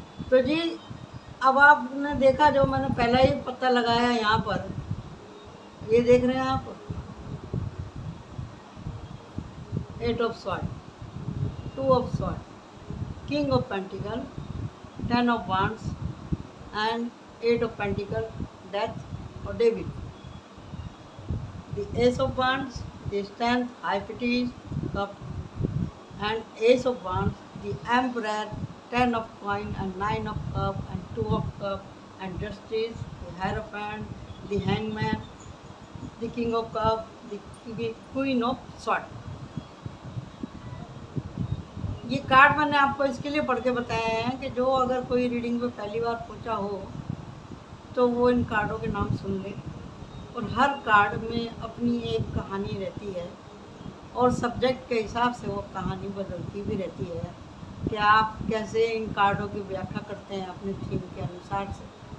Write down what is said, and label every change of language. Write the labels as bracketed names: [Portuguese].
[Hindi] तो जी, अब आपने देखा, जो मैंने पहला ही पता लगाया यहाँ पर, ये देख रहे हैं आप, 8 of sword, 2 of sword, king of pentacle, 10 of wands and 8 of pentacle, death और David. [English] The ace of wands, the strength, high prestige, cup, and ace of wands, the emperor, 10 of coin and 9 of cup and 2 of cup, and justice, the hierophant, the hangman, the king of cup, the queen of sword। [Hindi] ये card मैंने आपको इसके लिए पढ़ के बताया है कि जो अगर कोई रीडिंग में पहली बार पहुंचा हो तो वो इन कार्डों के नाम सुन ले। और हर कार्ड में अपनी एक कहानी रहती है और सब्जेक्ट के हिसाब से वो कहानी बदलती भी रहती है कि आप कैसे इन कार्डों की व्याख्या करते हैं अपने थीम के अनुसार से।